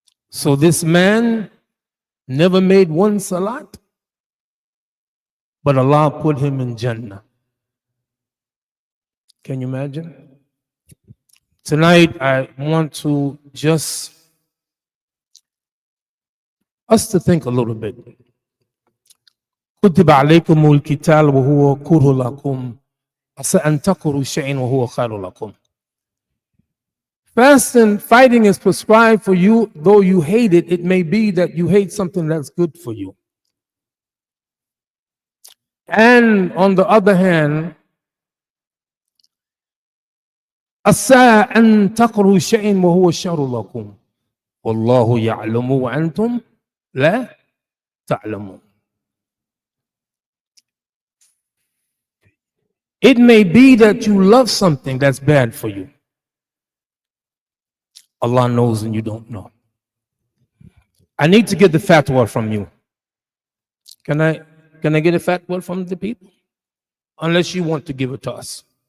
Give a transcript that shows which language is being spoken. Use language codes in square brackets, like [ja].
[en] So this man never made one salat, but Allah put him in Jannah. Can you imagine? Tonight, I want to just us to think a little bit. [ar] كتب عليكم القتال وهو كره لكم عسى أن تكرهوا شيئا وهو خير لكم. [en] Fasting, fighting is prescribed for you, though you hate it. It may be that you hate something that's good for you. And on the other hand, [ar] عسى أن تكرهوا شيئا وهو شر لكم والله يعلم وأنتم لا تعلمون. [en] It may be that you love something that's bad for you. Allah knows and you don't know. I need to get the fatwa from you. Can I get a fatwa from the people? Unless you want to give it to us.